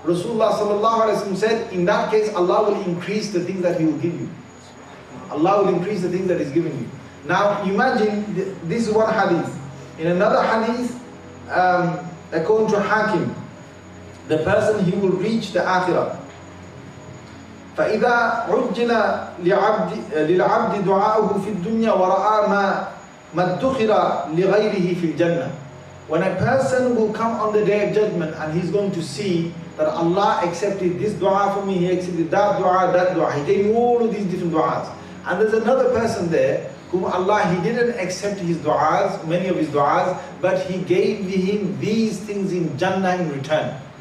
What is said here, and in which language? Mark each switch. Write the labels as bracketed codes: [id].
[en] Rasulullah sallallahu alaihi wasallam said, in that case, Allah will increase the things that He will give you. Allah will increase the things that He's given you. Now imagine, this is one hadith. In another hadith, according to Hakim, the person, he will reach the akhirah. [ar] فإذا عجل للعبد دعاؤه في الدنيا ورأى ما ادخر لغيره في الجنة. [en] When a person will come on the day of judgment and he's going to see that Allah accepted this dua for me, He accepted that dua, He gave me all of these different duas. And there's another person there whom Allah, He didn't accept his duas, many of his duas, but He gave him these things in Jannah in return.